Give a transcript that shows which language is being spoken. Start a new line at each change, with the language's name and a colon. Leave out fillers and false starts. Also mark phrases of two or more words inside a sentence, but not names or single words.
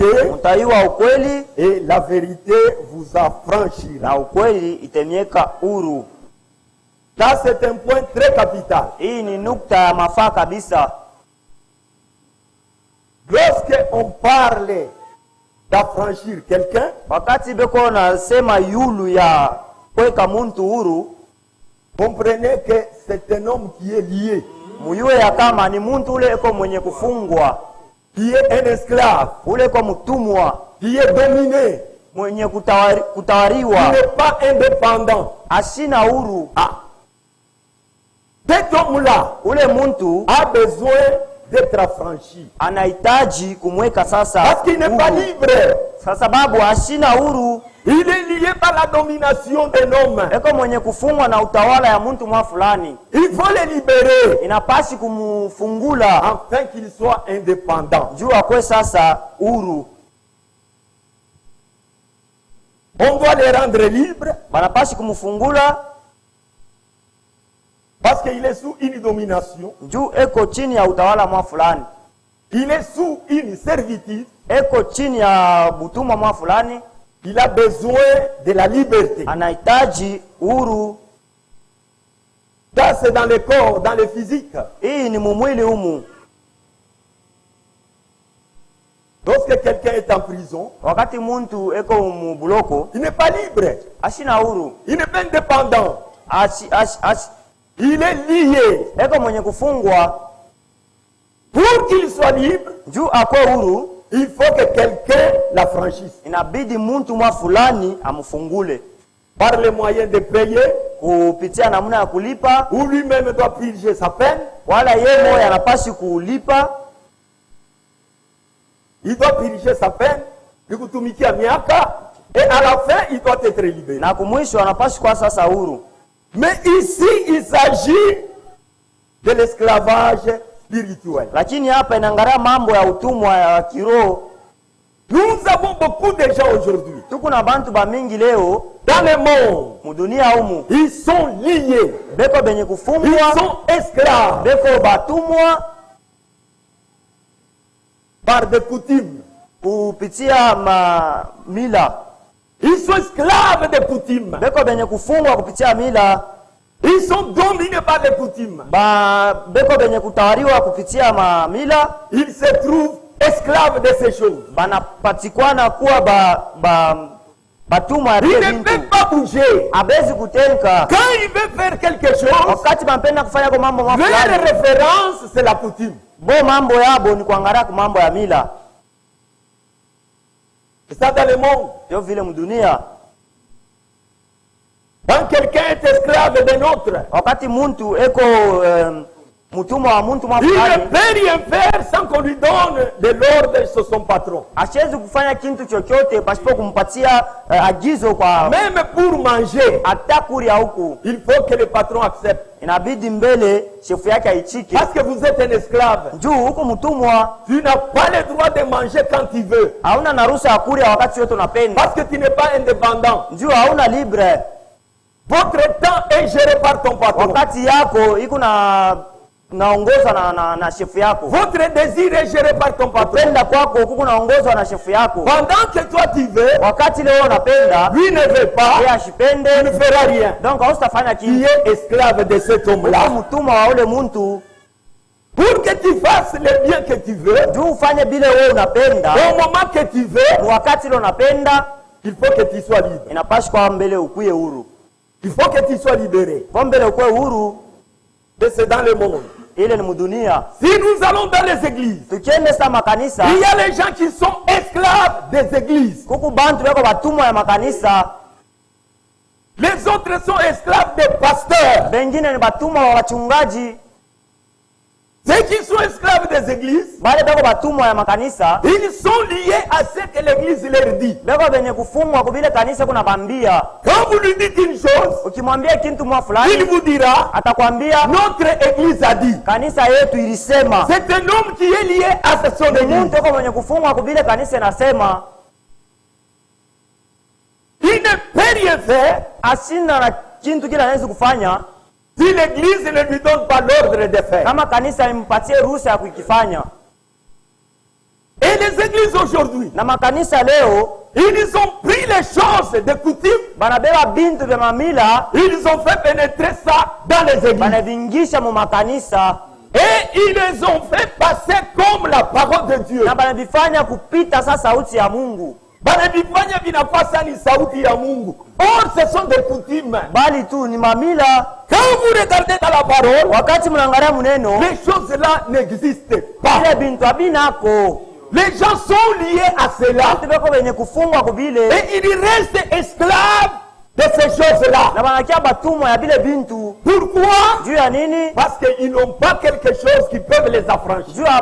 Swahili: mutayua ukweli,
French: et la vérité vous affranchira.
Swahili: na ukweli itemieka huru.
French: Là, c'est un point très capital.
Swahili: Hii ni nukta ya mafaa kabisa.
French: Lorsque on parle d'affranchir quelqu'un,
Swahili: wakati beko nasema yulu ya kweka muntu huru,
French: comprenez que c'est un homme qui est lié,
Swahili: muyue ya kama ni muntu ule eko mwenye kufungwa,
French: qui est un esclave,
Swahili: ule eko mtumwa,
French: qui est dominé,
Swahili: mwenye
French: qui
Swahili: kutawariwa,
French: n'est pas indépendant.
Swahili: ashina huru.
French: Cet homme-là
Swahili: Ule muntu
French: a besoin d'être affranchi.
Swahili: anahitaji kumweka sasa
French: Parce qu'il n'est pas
Swahili: huru.
French: libre.
Swahili: Kwa sababu ashina huru,
French: Il est lié par la domination d'un homme.
Swahili: eko mwenye kufungwa na utawala ya muntu mwa fulani.
French: Il faut le libérer
Swahili: Inapasi kumufungula
French: afin qu'il soit indépendant.
Swahili: juu akwe sasa huru.
French: On doit les rendre libres
Swahili: Banapasi kumufungula
French: parce qu'il est sous une domination.
Swahili: juu eko chini ya utawala mwa fulani,
French: Il est sous une servitude.
Swahili: eko chini ya butumwa mwa fulani.
French: Il a besoin de la liberté.
Swahili: Anahitaji huru.
French: Ça, c'est dans le corps, dans le physique.
Swahili: Hii ni mumwili humu.
French: Lorsque quelqu'un est en prison,
Swahili: Wakati muntu eko mubuloko,
French: il n'est pas libre.
Swahili: ashina huru.
French: Il n'est pas indépendant. Il est lié.
Swahili: Eko mwenye kufungwa.
French: Pour qu'il soit libre,
Swahili: Juu akwe huru,
French: il faut que quelqu'un l'affranchisse.
Swahili: inabidi muntu mwa fulani amufungule
French: Par les moyens de payer,
Swahili: kupitia namna ya kulipa,
French: ou lui-même doit purger sa peine.
Swahili: wala yeye moyo anapasi kulipa.
French: Il doit purger sa peine,
Swahili: nikutumikia miaka,
French: et à la fin, il doit être libéré.
Swahili: Na kumwisho anapasi kwa sasa huru.
French: Mais ici, il s'agit de l'esclavage spirituel.
Swahili: Lakini hapa inaangalia mambo ya utumwa ya kiroho.
French: Nous avons beaucoup de gens aujourd'hui
Swahili: Tuko na bantu ba mingi leo
French: dans le monde.
Swahili: mudunia humu,
French: Ils sont liés.
Swahili: beko benye
French: Ils
Swahili: kufungwa,
French: sont esclaves
Swahili: beko batumwa
French: par des coutumes.
Swahili: kupitia mila,
French: Ils sont esclaves des coutumes.
Swahili: beko benye kufungwa kupitia mila,
French: Ils sont dominés par les coutumes.
Swahili: beko benye kutawaliwa kupitia mila.
French: Ils se trouvent esclaves de ces choses.
Swahili: Banapatikwana kuwa batumwa ya
French: Il
Swahili: vile
French: ne
Swahili: bintu.
French: peut pas bouger.
Swahili: Abezi kutenka.
French: Quand il veut faire quelque chose,
Swahili: Wakati bampenda kufanya kwa mambo
French: leur
Swahili: mafulani,
French: référence, c'est la coutume.
Swahili: bo mambo yabo ni kuangalia kwa mambo ya mila.
French: C'est ça dans le monde.
Swahili: Yo vile mdunia,
French: Quand quelqu'un est esclave d'un autre,
Swahili: wakati muntu eko mutumwa wa muntu mwa
French: il ne
Swahili: fulani,
French: peut rien faire sans qu'on lui donne de l'ordre sur son patron.
Swahili: hasiwezi kufanya kitu chochote pasipo kumpatia agizo kwa
French: Même pour manger,
Swahili: hata kuria huku.
French: il faut que le patron accepte.
Swahili: Inabidi mbele shefu yake aichike.
French: Parce que vous êtes un esclave.
Swahili: Juu huku mtumwa
French: Tu n'as pas le droit de manger quand tu veux.
Swahili: hauna na ruhusa ya kuria wakati yote unapenda.
French: Parce que tu n'es pas indépendant.
Swahili: Juu hauna libre.
French: Votre temps est géré par ton patron.
Swahili: Wakati yako iko na naongozwa na shefu yako.
French: Votre désir est géré par ton patron.
Swahili: Kupenda kwako huko naongozwa na shefu yako.
French: Pendant que toi tu veux,
Swahili: wakati leo unapenda,
French: lui ne veut pas,
Swahili: yeye ashipende,
French: tu ne feras rien.
Swahili: Donc hautafanya
French: Tu
Swahili: kitu.
French: es esclave de cet homme-là.
Swahili: Mtumwa wa ule mtu.
French: Pour que tu fasses le bien que tu veux,
Swahili: juu ufanye bile wewe unapenda,
French: au moment que tu veux,
Swahili: wakati leo unapenda,
French: il faut que tu sois libre.
Swahili: Inapaswa kwa mbele ukuye huru.
French: Il faut que tu sois libéré.
Swahili: Kwa mbele ukuye huru.
French: Et c'est dans le monde.
Swahili: Ile ni mudunia.
French: Si nous allons dans les églises,
Swahili: tukiende sa makanisa,
French: il y a les gens qui sont esclaves des églises.
Swahili: Kuku bantu beko batumwa ya makanisa.
French: Les autres sont esclaves des pasteurs.
Swahili: Bengine ni batumwa wa wachungaji.
French: Ceux qui sont esclaves des églises,
Swahili: bale beko batumwa ya makanisa,
French: ils sont liés à ce que l'église leur dit.
Swahili: Beko benye kufungwa kubile kanisa kuna bambia.
French: Quand vous lui dites une chose,
Swahili: ukimwambia kitu mwa fulani,
French: il vous dira,
Swahili: atakwambia
French: notre église a dit.
Swahili: Kanisa yetu ilisema.
French: C'est un homme qui est lié à son église.
Swahili: Mtu kwa mwenye kufungwa kubile kanisa inasema.
French: Il ne peut rien faire.
Swahili: Asina na kintu kila anaweza kufanya.
French: Si l'église ne lui donne pas l'ordre de faire.
Swahili: Kama kanisa impatie ruhusa ya kukifanya.
French: Et les églises aujourd'hui,
Swahili: na makanisa leo,
French: ils ont pris les choses de coutume,
Swahili: banabeba bintu vya mamila,
French: ils ont fait pénétrer ça dans les églises.
Swahili: Banavingisha mu makanisa.
French: Et ils les ont fait passer comme la parole de Dieu.
Swahili: Na banabifanya kupita sa sauti ya Mungu. Banabifanya vinakuwa sa ni sauti ya Mungu.
French: Or ce sont des coutumes.
Swahili: Bali tu ni mamila.
French: Quand vous regardez dans la parole,
Swahili: wakati mnaangalia muneno,
French: les choses là n'existent pas.
Swahili: Ile bintu abinako.
French: Les gens sont liés à cela. Et ils restent esclaves de ces choses-là. Pourquoi? Parce qu'ils n'ont pas quelque chose qui peut les affranchir.